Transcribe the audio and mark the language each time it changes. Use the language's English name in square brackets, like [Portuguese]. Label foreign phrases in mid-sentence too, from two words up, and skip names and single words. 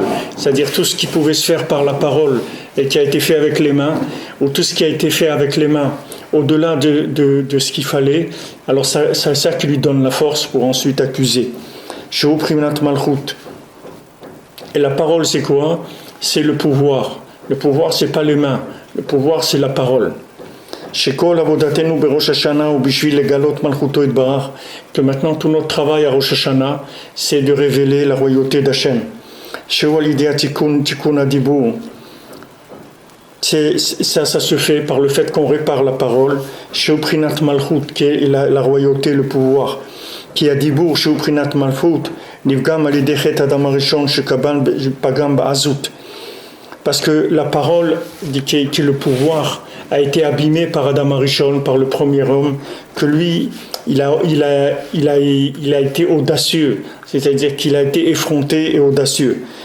[French] C'est-à-dire tout ce qui pouvait se faire par la parole et qui a été fait avec les mains, ou tout ce qui a été fait avec les mains, au-delà de ce qu'il fallait, alors c'est ça qui lui donne la force pour ensuite accuser. [Hebrew] שהוא פריצת מלכות. [French] Et la parole, c'est quoi? C'est le pouvoir. Le pouvoir, c'est pas les mains. Le pouvoir, c'est la parole. [Hebrew] שכל עבודתנו בראש השנה הוא בשביל לגלות מלכותו יתברך. [French] Que maintenant, tout notre travail à Rosh Hashanah, c'est de révéler la royauté d'Hachem. [Hebrew] שהוא על ידי תיקון הדיבור. [French] Ça se fait par le fait qu'on répare la parole. [Hebrew] שהוא פריצת מלכות, [French] qui est la royauté, le pouvoir. [Hebrew] כי הדיבור, שהוא פריצת מלכות. [French] Parce que la parole, qui est le pouvoir, a été abîmée par Adam Arishon, par le premier homme, que lui, il a été audacieux, c'est-à-dire qu'il a été effronté et audacieux.